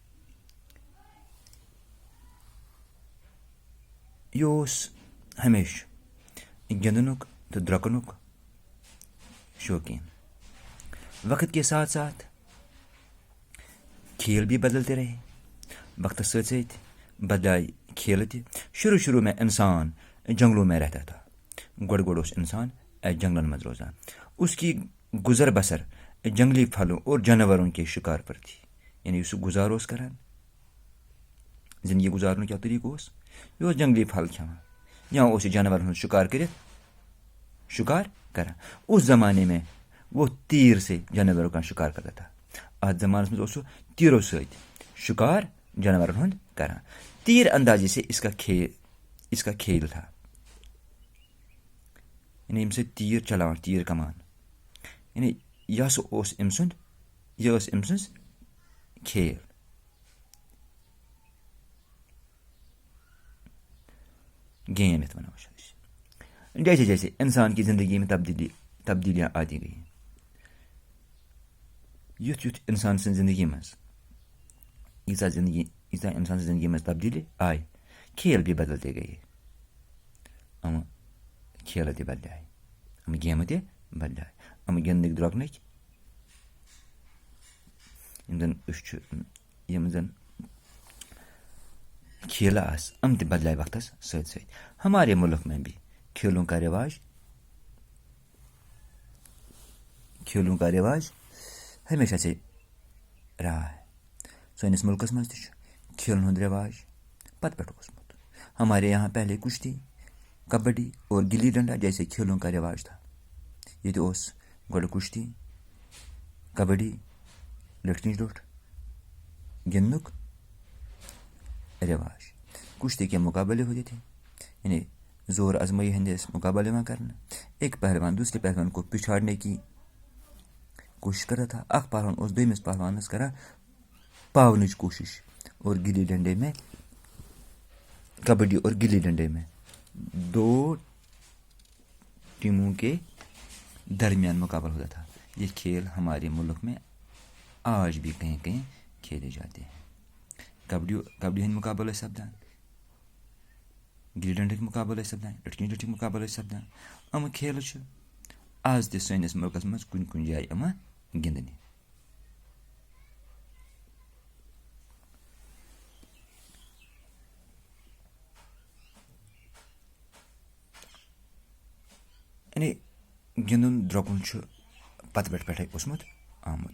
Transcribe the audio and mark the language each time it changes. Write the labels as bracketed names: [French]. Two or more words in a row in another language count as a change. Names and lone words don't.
[Kashmiri] یہ ہمیشہ گندنک تو درکنک شوقین. [Urdu] وقت کے ساتھ ساتھ کھیل بھی بدلتے رہے. [Kashmiri] وقت سۭتۍ سۭتۍ بدلائی کھیل تہِ. [Urdu] شروع میں انسان جنگلوں میں رہتا تھا. [Kashmiri] گۄڈٕ اوس انسان جنگلن منٛز روزان. [Urdu] اس کی گزر بسر جنگلی پھلوں اور جانوروں کے شکار پر تھی. [Kashmiri] یعنی یُس سُہ گزار اوس کران، زندگی گزارنُک کیٛاہ طریقہٕ اوس؟ یہِ اوس جنگلی پھل کھٮ۪وان یا اوس یہِ جانورن ہُنٛد شکار کٔرِتھ شکار کران. [Urdu] اس زمانے میں وہ تیر سے جانوروں کا شکار کرتا تھا. [Kashmiri] اتھ زمانس منٛز اوس سُہ تیرو سۭتۍ شکار جانورن ہُنٛد کران. [Urdu] تیر اندازی سے اس کا کھیل تھا. [Kashmiri] یعنی ییٚمہِ سۭتۍ تیر چلاوان، تیر کمان. یعنی یہ ٲس أمۍ سٕنٛز کھیل. گیم یتھ ونان چھِ أسۍ. [Urdu] جیسے جیسے انسان کی زندگی میں تبدیلیاں آتی گئی. [Kashmiri] یُتھ یُتھ انسان سٕنٛز زندگی منٛز ییٖژاہ انسان سٕنٛز زندگی منٛز تبدیلی آیہِ، [Urdu] کھیل بھی بدلتے گئے. [Kashmiri] یِم کھیلہٕ تہِ بدلے، یِم گیمہٕ تہِ بدلے. یِم گِنٛدنٕکۍ درٛوٚکنٕکۍ یِم زن کھیلہٕ آسہٕ، یِم تہِ بدلے وقتس سۭتۍ سۭتۍ. [Urdu] ہمارے ملک میں بھی کھیلوں کا رواج ہمیشہ سے رہا ہے. [Kashmiri] سٲنِس ملکس منٛز تہِ چھُ کھیلن ہُنٛد رواج پتہٕ پٮ۪ٹھ اوسمُت. [Urdu] ہمارے یہاں پہلے کشتی، کبڈی اور گلی ڈنڈا جیسے کھیلوں کا رواج تھا. [Kashmiri] ییٚتہِ اوس گۄڈٕ کشتی، کبڈی، لٹھکِچ لوٚٹھ گِنٛدنُک رواج. [Urdu] کشتی کے مقابلے ہوتے تھے. [Kashmiri] یعنی زور آزمائی ہندے مقابلے یِوان کرنہٕ. [Urdu] ایک پہلوان دوسرے پہلوان کو پچھاڑنے کی کوشش کرتا تھا. [Kashmiri] اکھ پہلوان اوس دوٚیمِس پہلوانس کران پاونٕچ کوشش. [Urdu] اور گلی ڈنڈے میں، کبڈی اور گلی ڈنڈے میں 2 ٹیموں کے درمیان مقابلہ ہوتا تھا. یہ کھیل ہمارے ملک میں آج بھی کہیں کہیں کھیلے جاتے ہیں. [Kashmiri] کبڈی ہند مقابلہ سپدان، گلی ڈنڈٕکۍ مقابلہ سپدان، لٹھکِچ لوٚٹھٕکۍ مقابلہ سپدان. یِم کھیلہٕ چھِ آز تہِ سٲنِس مُلکس منٛز کُنہِ کُنہِ جایہِ یِوان گِنٛدنہٕ. یعنی گِنٛدُن درٛوٚکُن چھُ پتہٕ پٮ۪ٹھے اوسمُت آمُت.